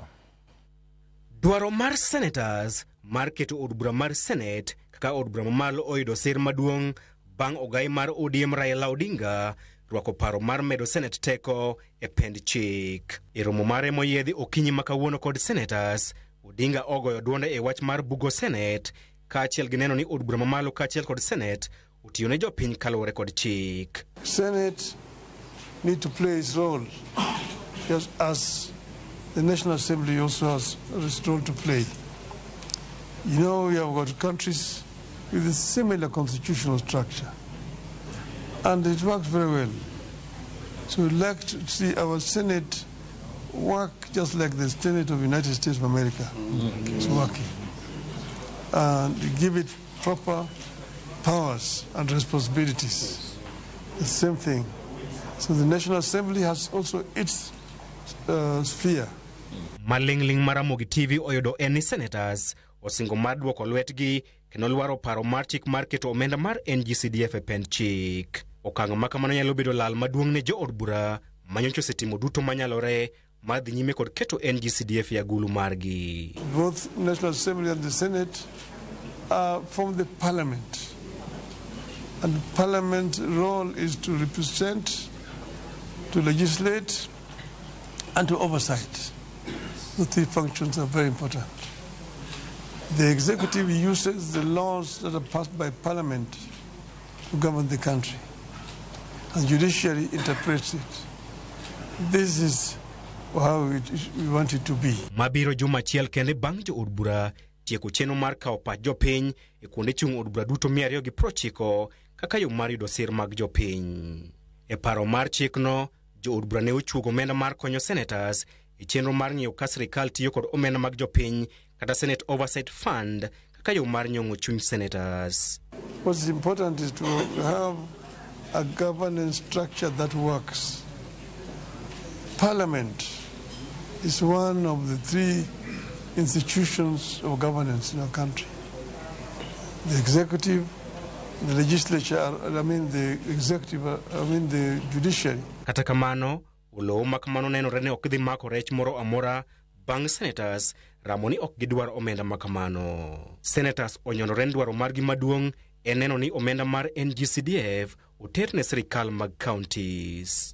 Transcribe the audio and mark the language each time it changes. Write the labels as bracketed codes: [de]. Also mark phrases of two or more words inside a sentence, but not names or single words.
[luo] Dwaro mar Senators mar keto od bura mar Senate kaka od bura mamalo oyudo sir maduong' bang' ogai mar ODM Raila Odinga rwako paro mar medo Senate teko e pend chik. E romo mare moyiedhi okinyi makawuono kod Senators, Odinga ogoyo duonde e wach mar bugo Senate kaachiel gi neno ni od bura mamalo kaachiel kod Senate otiyo ne jopiny kaluwore kod chik. [en] Senate need to play its role just as the National Assembly also has a role to play. You know, we have got countries with a similar constitutional structure, and it works very well. So we'd like to see our Senate work just like the Senate of the United States of America is working, and give it proper powers and responsibilities. The same thing. So the National Assembly has also its sphere. [luo] Malingling mar Ramogi TV oyudo eni Senators osingo mar duoko lwetgi kendo lwaro paro mar chik mar keto omenda mar NGCDF e pend chik. Okang' ma kamano nyalo bedo lal maduong' ne jo od bura manyocha osetimo duto manyalore mar dhi nyime kod keto NGCDF ya gulu margi. [en] Both National Assembly and the Senate are from the Parliament. And the Parliament's role is to represent, to legislate, and to oversight. The three functions are very important. The executive uses the laws that are passed by Parliament to govern the country, and judiciary interprets it. This is how we want it to be. [luo] Mabiro juma achiel kende bang' jo od bura tieko chenro mar kawo pach jopiny e kuonde chung' od bura duto 290 kaka yo mar yudo sir mag jopiny. E paro mar chikno, jo od bura ne ochuogo omenda mar konyo senators e chenro mar ng'iyo ka sirikal tiyo kod omenda mag jopiny kata Senate Oversight Fund kaka yo mar nyong'o chuny senators. [en] What's important is to have a governance structure that works. Parliament is one of the three institutions of governance in our country. The executive, the legislature, the judiciary. [luo] Kata kamano, olowo makamano nenore ne ok dhi mako rech moro amora bang' senators ramo ni ok gidwar omenda makamano. Senators onyonore dwaro margi maduong' en neno ni omenda mar NGCDF oter ne sirikal mag counties.